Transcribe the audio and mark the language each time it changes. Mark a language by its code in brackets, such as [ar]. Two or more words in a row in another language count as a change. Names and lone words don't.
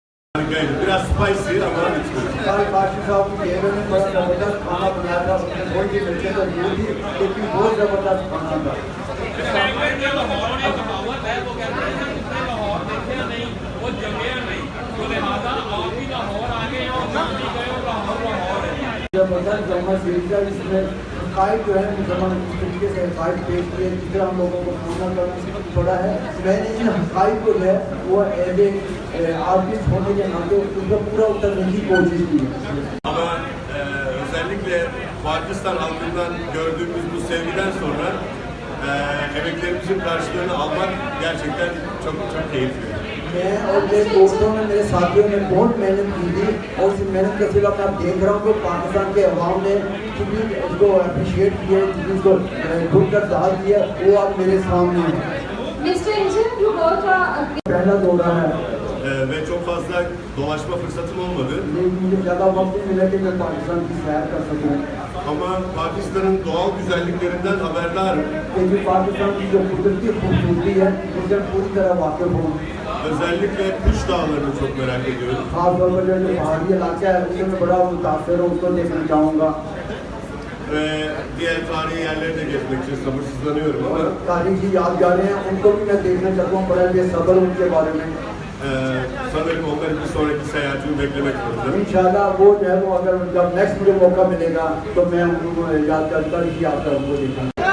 [tr] Biraz spicy ama [en] it's good. [ur] ہمارے بادشاہ صاحب کی گھیرے میں بڑا زبردست کھانا بنایا تھا، اس نے کوئی بھی مرچیں تو دی تھی، لیکن بہت زبردست کھانا تھا. لاہور ایک کہاوت ہے، وہ کہتے ہیں کہ جس نے لاہور دیکھا نہیں وہ جمے نہیں، تو لہٰذا آپ بھی لاہور آ گئے اور ہم بھی گئے اور لاہور ہے. زبردست جما سیریز ہے، اس میں حقائق جو ہے مسلمان اس طریقے سے حقائق پیش کیے جس سے ہم لوگوں کو سامنا کرنا پڑا ہے. میں نے ان حقائق کو جو ہے وہ [en] as a artist [ur] ہونے کے ناتے اس کا پورا اترنے کی کوشش کی ہے. [tr] Ama özellikle Pakistan halkından gördüğümüz bu sevgiden sonra emeklerimizin karşılığını almak gerçekten çok çok keyifli. [ur] میں اور میرے دوستوں نے، میرے ساتھیوں نے بہت محنت کی تھی اور اس محنت کا صلہ میں دیکھ رہا ہوں کہ پاکستان کے عوام نے جتنی اس کو اپریشیئیٹ کیا، جتنی اس کو کھل کر داد دیا، وہ اب میرے سامنے ہے. [en] Mr. Engine, you got a [ur] پہلا دورہ ہے, [tr] Ve çok fazla dolaşma fırsatım olmadı. [ur] لیکن مجھے زیادہ وقت نہیں ملا کہ میں پاکستان کی سیر کر سکوں. [tr] Ama Pakistan'ın doğal güzelliklerinden haberdarım. [ur] لیکن پاکستان کی جو قدرتی خوبصورتی ہے اس سے پوری طرح واقف ہوں. [tr] Özellikle Kuş Dağları'nı çok merak ediyorum. [ur] خاص طور پر جو پہاڑی علاقہ ہے اس سے میں بڑا متاثر ہوں، اس کو دیکھنا چاہوں گا. [tr] Ve diğer tarihi yerleri de gezmek için sabırsızlanıyorum ama [ur] اور تاریخی یادگاریں ہیں ان کو بھی میں دیکھنا چاہتا ہوں، بڑا بےصبر ہوں ان کے بارے میں. [tr] sanırım onların bir sonraki seyahatini beklemek zorundayım. [ur] انشاءاللہ وہ جو ہے وہ اگر جب نیکسٹ مجھے موقع ملے گا تو میں ان کو یادگار تاریخی یادگار ان کو دیکھوں گا.